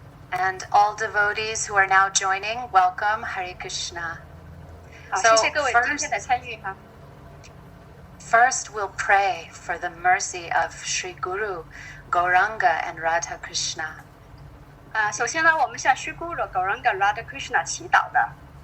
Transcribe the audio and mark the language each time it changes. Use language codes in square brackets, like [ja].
[en] And all devotees who are now joining, welcome, Hare Krishna. [zh] 好，谢谢各位今天的参与哈。 [en] First, we'll pray for the mercy of Sri Guru, Gauranga, and Radha Krishna. [zh] 首先呢，我们向 Sri Guru Gauranga Radha Krishna 祈祷的。